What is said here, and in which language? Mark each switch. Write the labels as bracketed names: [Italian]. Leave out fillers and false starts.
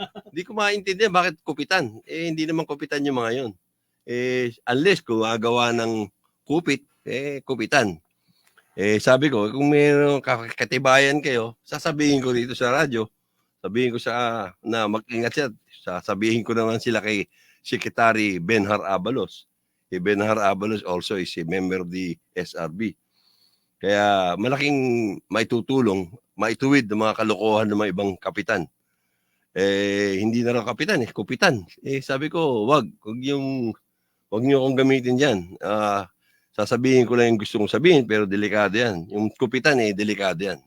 [Filipino] Hindi ko maintindihan bakit kupitan. Hindi naman kupitan yung mga yun. Unless kung gagawa ng kupit, kupitan. Sabi ko, kung mayroong katibayan kayo, sasabihin ko dito sa radyo, sabihin ko na mag-ingat siya. Sasabihin ko naman sila kay Secretary Benhar Abalos. [English] Benhar Abalos also is a member of the SRB. [Filipino] Kaya malaking maitutulong, maituwid ng mga kalokohan ng mga ibang kapitan. Hindi na raw kapitan, kupitan. Sabi ko, wag niyo akong gamitin diyan. Sasabihin ko lang yung gusto kong sabihin, pero delikado yan. Yung kupitan, delikado yan.